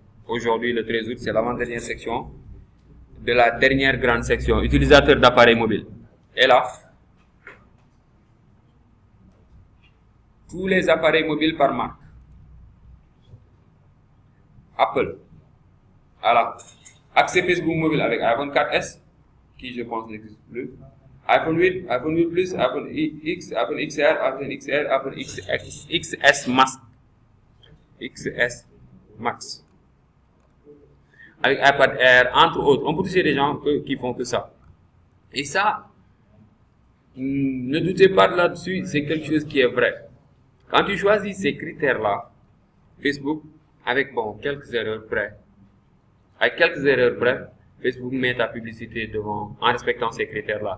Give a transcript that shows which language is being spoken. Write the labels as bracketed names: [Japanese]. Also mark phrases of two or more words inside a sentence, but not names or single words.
[French] Aujourd'hui, le 13 août, c'est l'avant-dernière section de la dernière grande section, utilisateur d'appareils mobiles. Et là, tous les appareils mobiles par marque. Apple. Alors, accès Facebook mobile avec iPhone 4S, qui je pense n'existe plus. iPhone 8, iPhone 8 Plus, iPhone X, iPhone XR, iPhone XR, iPhone XS Max. XS Max. Avec iPad Air, entre autres. On peut toucher des gens qui font que ça. Et ça, ne doutez pas là-dessus, c'est quelque chose qui est vrai. Quand tu choisis ces critères-là, Facebook, avec quelques erreurs près, Facebook met ta publicité devant en respectant ces critères-là.